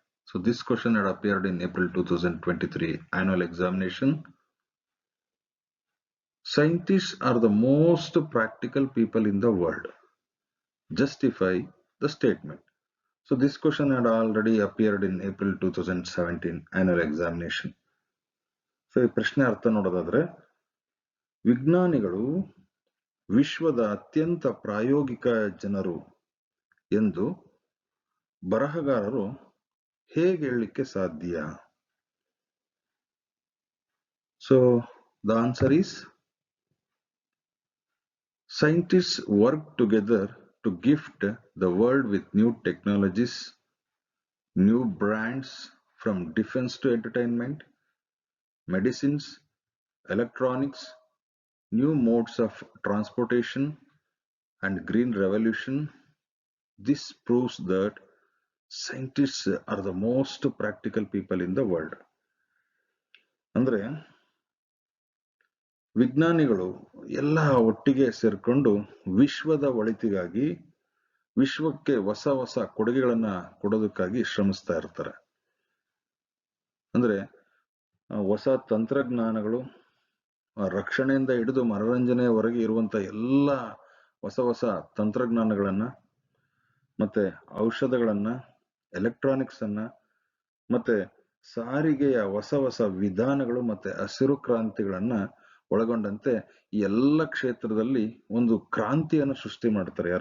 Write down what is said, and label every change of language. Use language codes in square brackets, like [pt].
[en] So this question had appeared in April 2023 annual examination. Scientists are the most practical people in the world. Justify the statement. So this question had already appeared in April 2017 annual examination. [kn] So ಈ ಪ್ರಶ್ನೆ ಅರ್ಥ ನೋಡೋದಾದ್ರೆ, ವಿಜ್ಞಾನಿಗಳು ವಿಶ್ವದ ಅತ್ಯಂತ ಪ್ರಾಯೋಗಿಕ ಜನರು ಎಂದು ಬರಹಗಾರರು ಹೇಗೆ ಹೇಳಲಿಕ್ಕೆ ಸಾಧ್ಯ? [en] So the answer is, scientists work together to gift the world with new technologies, new brands from defense to entertainment, medicines, electronics, new modes of transportation, and green revolution. This proves that scientists are the most practical people in the world. [kn] ಅಂದ್ರೆ ವಿಜ್ಞಾನಿಗಳು ಎಲ್ಲ ಒಟ್ಟಿಗೆ ಸೇರ್ಕೊಂಡು ವಿಶ್ವದ ಒಳಿತಿಗಾಗಿ, ವಿಶ್ವಕ್ಕೆ ಹೊಸ ಹೊಸ ಕೊಡುಗೆಗಳನ್ನ ಕೊಡೋದಕ್ಕಾಗಿ ಶ್ರಮಿಸ್ತಾ ಇರ್ತಾರೆ. ಅಂದ್ರೆ ಹೊಸ ತಂತ್ರಜ್ಞಾನಗಳು, ರಕ್ಷಣೆಯಿಂದ ಹಿಡಿದು ಮನೋರಂಜನೆಯವರೆಗೆ ಇರುವಂತ ಎಲ್ಲ ಹೊಸ ಹೊಸ ತಂತ್ರಜ್ಞಾನಗಳನ್ನ, ಮತ್ತೆ ಔಷಧಗಳನ್ನ, ಎಲೆಕ್ಟ್ರಾನಿಕ್ಸ್ ಅನ್ನ, ಮತ್ತೆ ಸಾರಿಗೆಯ ಹೊಸ ಹೊಸ ವಿಧಾನಗಳು, ಮತ್ತೆ ಹಸಿರು ಕ್ರಾಂತಿಗಳನ್ನ ಒಳಗೊಂಡಂತೆ ಈ ಎಲ್ಲ ಕ್ಷೇತ್ರದಲ್ಲಿ ಒಂದು ಕ್ರಾಂತಿಯನ್ನು ಸೃಷ್ಟಿ ಮಾಡ್ತಾರೆ.